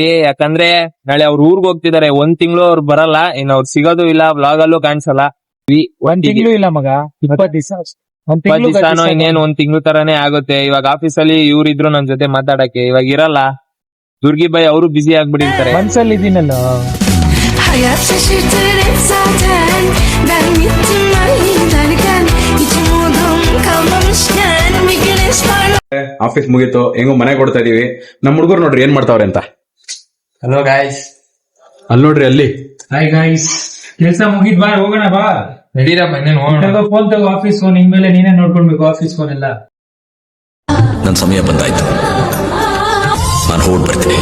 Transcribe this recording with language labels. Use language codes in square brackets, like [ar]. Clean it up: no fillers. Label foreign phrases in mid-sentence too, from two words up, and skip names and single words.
[kn] ಯಾಕಂದ್ರೆ ನಾಳೆ ಅವ್ರ ಊರ್ಗ್ ಹೋಗ್ತಿದಾರೆ. 1 ತಿಂಗಳು ಅವ್ರು ಬರಲ್ಲ, ಇನ್ ಅವ್ರು ಸಿಗೋದು ಇಲ್ಲ, ವ್ಲಾಗ್ ಅಲ್ಲೂ ಕಾಣಿಸಲ್ಲ. 1 ತಿಂಗಳು ಇಲ್ಲ ಮಗ, 20 ದಿವಸ ಇನ್ನೇನು 1 ತಿಂಗಳು ತರಾನೇ ಆಗುತ್ತೆ. ಇವಾಗ ಆಫೀಸಲ್ಲಿ ಇವ್ರಿದ್ರು ನನ್ ಜೊತೆ ಮಾತಾಡಕ್ಕೆ, ಇವಾಗ ಇರಲ್ಲ. ದುರ್ಗಿ ಬೈ ಅವರು ಬಿಸಿ ಆಗ್ಬಿಟ್ಟಿರ್ತಾರೆ. ಮನ್ಸಲ್ಲಿ ಇದೀನಲ್ಲ. [tr] Hayat şaşırtır hep zaten. Ben gittim derken hiç umudum kalmamışken bir güneş parlar. [kn] ಆಫೀಸ್ ಮುಗೀತು, ಹೆಂಗೋ ಮನೆಗೆ ಕೊಡ್ತಾ ಇದೀವಿ. ನಮ್ ಹುಡುಗರು ನೋಡ್ರಿ ಏನ್ ಮಾಡ್ತಾವ್ರೆ ಅಂತ. [en] hello guys, [kn] ಅಲ್ಲಿ ನೋಡ್ರಿ ಅಲ್ಲಿ. [en] hi guys, [kn] ಕೆಲ್ಸ ಮುಗಿದ್ ಬಾ, ಹೋಗೋಣ ಬಾ. ನಡೀರಾ ಬನ್ನಿ. ಫೋನ್ ತಗೋ, [en] office phone [kn] ಇನ್ಮೇಲೆ ನೀನೇ ನೋಡ್ಕೊಳ್ಬೇಕು, [en] office phone [kn] ಎಲ್ಲ. ನನ್ ಸಮಯ ಬಂದಾಯ್ತು, ನಾನು ಹೊರಡ್ ಬರ್ತೀನಿ.